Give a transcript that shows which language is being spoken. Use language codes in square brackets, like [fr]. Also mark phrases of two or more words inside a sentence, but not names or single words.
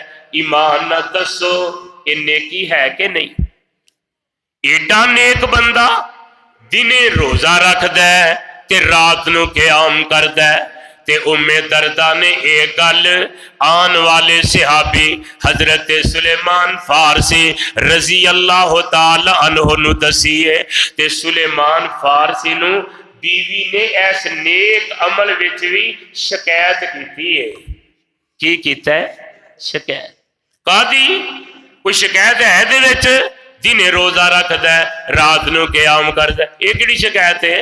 [pa] ایمان نا دسو یہ نیکی ہے کہ نہیں? ایڈا نیک بندہ دنے روزہ رکھدا ہے تے رات نوں قیام کردا ہے. تے ام درداء نے اک گل آن والے صحابی حضرت سلیمان فارسی [ar] رضي الله تعالى عنه [pa] نوں دسی ہے. تے سلیمان فارسی نوں بیوی نے اس نیک عمل وچ بھی شکایت کی ہے. کی کیتا ہے؟ شکایت کادی? کوئی شکایت ہے دے وچ? دنے روزہ رکھدا ہے، رات نوں قیام کردا ہے، یہ کہڑی شکایت ہے?